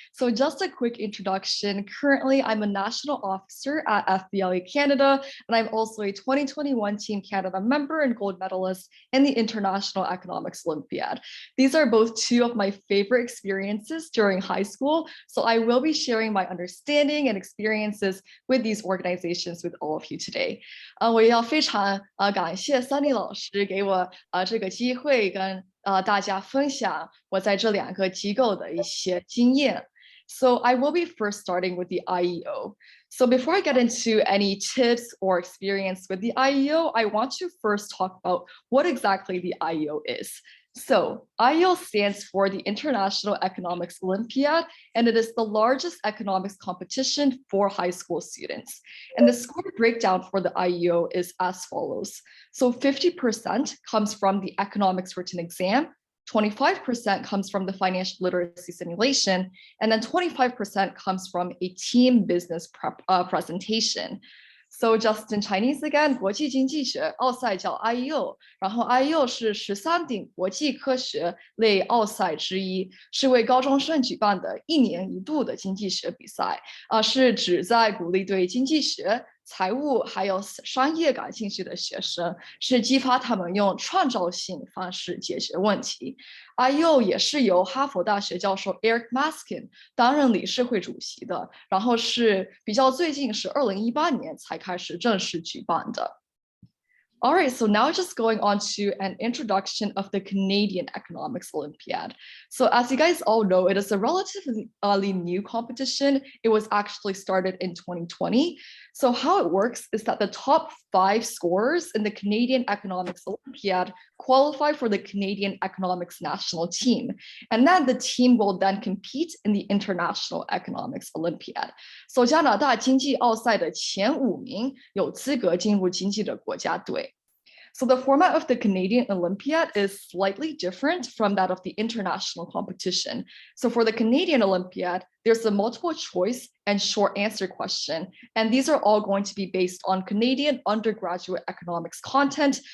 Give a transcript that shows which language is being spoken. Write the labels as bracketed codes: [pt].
[en] So just a quick introduction. Currently, I'm a national officer at FBLA Canada, and I'm also a 2021 Team Canada member and gold medalist in the International Economics Olympiad. These are both two of my favorite experiences during high school, so I will be sharing my understanding and experiences with these organizations with all of you today. [zh] 我也要非常感谢 Sunny 老师给我这个机会跟大家分享我在这2个机构的一些经验。 [en] So I will be first starting with the IEO. So before I get into any tips or experience with the IEO, I want to first talk about what exactly the IEO is. So IEO stands for the International Economics Olympiad, and it is the largest economics competition for high school students. And the score breakdown for the IEO is as follows. So 50% comes from the economics written exam, 25% comes from the financial literacy simulation, and then 25% comes from a team business presentation. So just in Chinese again, [zh] 国际经济学奥赛叫 IEO， 然后 IEO 是13顶国际科学类奥赛之一，是为高中生举办的1年1度的经济学比赛，是旨在鼓励对经济学、财务还有商业感兴趣的学生，是激发他们用创造性方式解决问题。 IEO 也是由哈佛大学教授 Eric Maskin 担任理事会主席的，然后是比较最近是2018年才开始正式举办的。 [en] All right, so now just going on to an introduction of the Canadian Economics Olympiad. So as you guys all know, it is a relatively new competition. It was actually started in 2020. So how it works is that the top 5 scorers in the Canadian Economics Olympiad qualify for the Canadian Economics National Team. And then the team will then compete in the International Economics Olympiad. [zh] So 加拿大经济奥赛的前5名有资格进入经济的国家队。 [en] So the format of the Canadian Olympiad is slightly different from that of the international competition. So for the Canadian Olympiad, there's a multiple choice and short answer question. And these are all going to be based on Canadian undergraduate economics content.